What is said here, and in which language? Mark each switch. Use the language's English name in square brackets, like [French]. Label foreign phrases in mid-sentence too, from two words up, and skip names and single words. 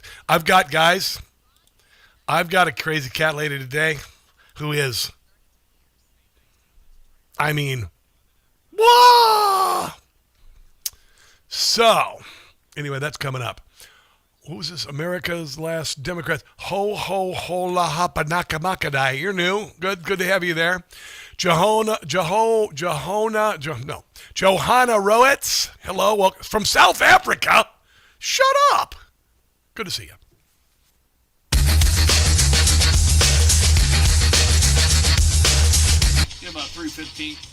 [English] I've got a crazy cat lady today who is, whoa! So, anyway, that's coming up. What was this? America's Last Democrats. Ho, ho, ho, la, hapa, naka, makadai. You're new. Good to have you there. Johanna Roetz. Hello, welcome from South Africa. Shut up. Good to see you. Yeah, about 3:15.